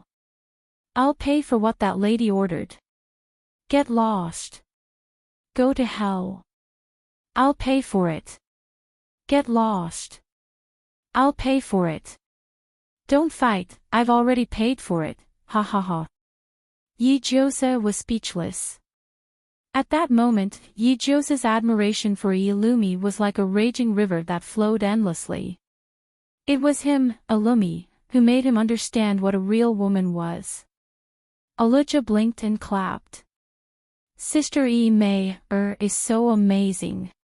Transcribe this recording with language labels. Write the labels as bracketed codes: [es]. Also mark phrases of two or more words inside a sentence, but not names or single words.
[en] I'll pay for what that lady ordered. Get lost. Go to hell. I'll pay for it. Get lost. I'll pay for it. Don't fight, I've already paid for it, ha ha ha." Yijiosa was speechless. At that moment, Yijiosa's admiration for Illumi was like a raging river that flowed endlessly. It was him, Illumi, who made him understand what a real woman was. Elijah blinked and clapped. "Sister Immerse is so amazing."